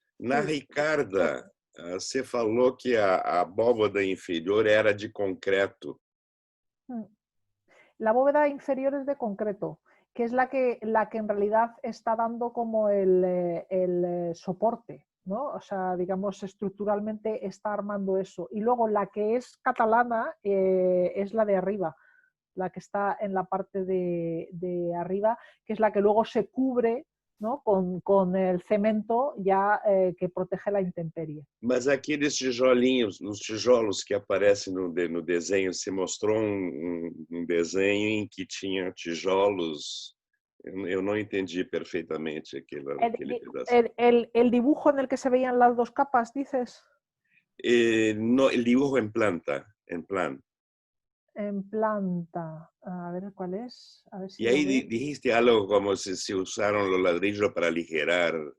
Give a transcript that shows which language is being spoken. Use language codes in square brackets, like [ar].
[pt] Na Ricarda, você falou que a abóbada inferior era de concreto. [es] La bóveda inferior es de concreto, que es la que en realidad está dando como el soporte, ¿no? O sea, digamos, estructuralmente está armando eso. Y luego la que es catalana es la de arriba, la que está en la parte de arriba, que es la que luego se cubre, ¿no?, con el cemento ya que protege la intemperie. [pt] Mas aqueles tijolinhos, os tijolos que aparecem no desenho, se mostrou um desenho em que tinha tijolos. Eu não entendi perfeitamente aquele pedaço. [es] El dibujo en el que se veían las dos capas, dices. No, el dibujo en planta, en plan. En planta, a ver cuál es. A ver si y ahí dijiste algo como si se usaron los ladrillos para aligerar.